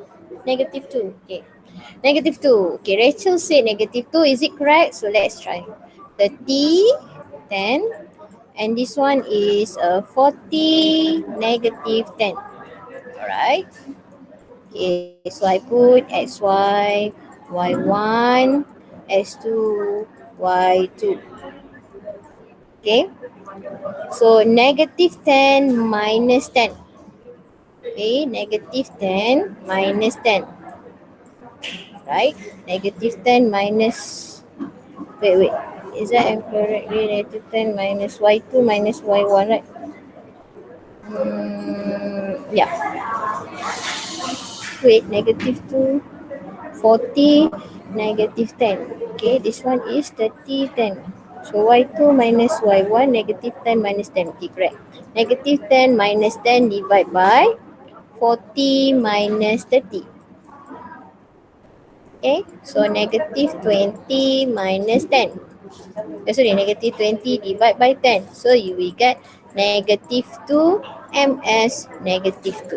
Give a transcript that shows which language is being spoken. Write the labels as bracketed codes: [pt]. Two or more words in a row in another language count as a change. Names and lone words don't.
[en] Negative 2. Okay. Negative 2. Okay, Rachel said negative 2. Is it correct? So let's try. 30, 10. And this one is 40, negative 10. Alright. Okay, so I put xy, y1, x2, y2. Okay. So negative 10 minus 10. Okay, negative 10 minus 10. Right? Negative 10 minus, wait. Is that incorrectly? Negative 10 minus y2 minus y1, right? Yeah. Wait, negative 2, 40, negative 10. Okay, this one is 30, 10. So y2 minus y1, negative 10 minus 10. Okay, correct. Negative 10 minus 10 divide by 40 minus 30. Okay, so negative 20 minus 10. Sorry, negative 20 divide by 10. So you will get negative 2 ms negative 2.